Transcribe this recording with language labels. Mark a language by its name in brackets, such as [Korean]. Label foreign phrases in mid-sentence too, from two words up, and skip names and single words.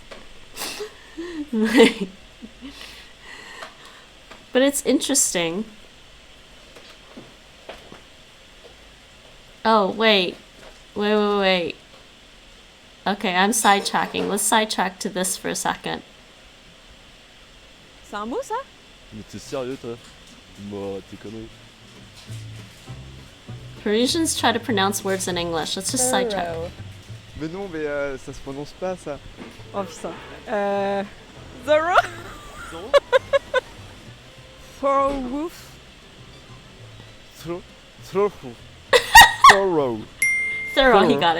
[English] But it's interesting. Oh, wait. Wait. Okay, I'm sidetracking. Let's sidetrack to this for a second. [French] C'est un mot, ça? Mais t'es sérieux, toi? Moi, tes conneries. [English] Parisians try to pronounce words in English. Let's just sidetrack. [French] Mais non, mais ça se prononce pas, ça. Oh putain. Zoro? [English] Thorough, he got it.